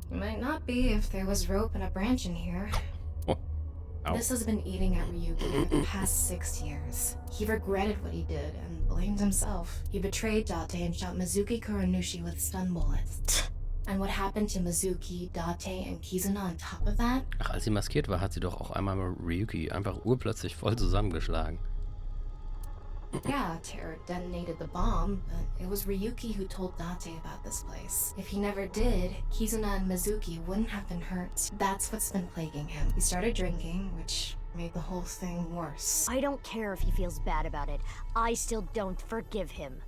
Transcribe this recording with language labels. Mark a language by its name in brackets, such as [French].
[English] He might not be if there was rope and a branch in here. Oh. Ow. This has been eating at Ryuki for the past 6 years. He regretted what he did and blamed himself. He betrayed Date and shot Mizuki Kuranushi with stun bullets. And what happened to Mizuki, Date, and Kizuna on top of that? [German] Ach, als sie maskiert war, hat sie doch auch einmal mal Ryuki einfach urplötzlich voll zusammengeschlagen. [English] Yeah, Terror detonated the bomb, but it was Ryuki who told Date about this place. If he never did, Kizuna and Mizuki wouldn't have been hurt. That's what's been plaguing him. He started drinking, which made the whole thing worse. I don't care if he feels bad about it. I still don't forgive him.